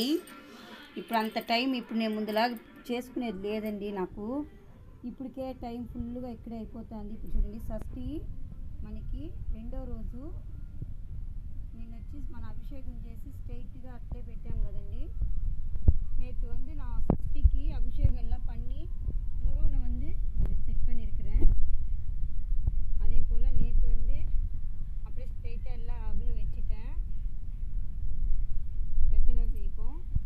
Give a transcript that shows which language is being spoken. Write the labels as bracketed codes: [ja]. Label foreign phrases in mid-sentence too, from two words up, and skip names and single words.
[te] ఇప్పుడు అంత టైం ఇప్పుడు నేను ముందులాగా చేసుకునేది లేదండి నాకు. ఇప్పటికే టైం ఫుల్గా ఇక్కడే అయిపోతుంది. ఇప్పుడు చూడండి, షష్ఠి మనకి 2వ రోజు. నేను వచ్చి మన అభిషేకం చేసి స్ట్రైట్గా అట్లే పెట్టాం కదండి. [ta] நேற்று வந்து நான் சஷ்டிக்கு அபிஷேகம் எல்லாம் பண்ணி முருகனை வந்து செட் பண்ணியிருக்கிறேன். அதே போல் நேற்று வந்து அப்படியே ஸ்ட்ரைட்டாக எல்லாம் அகல் வச்சுட்டேன். வெத்தலை தீபம்.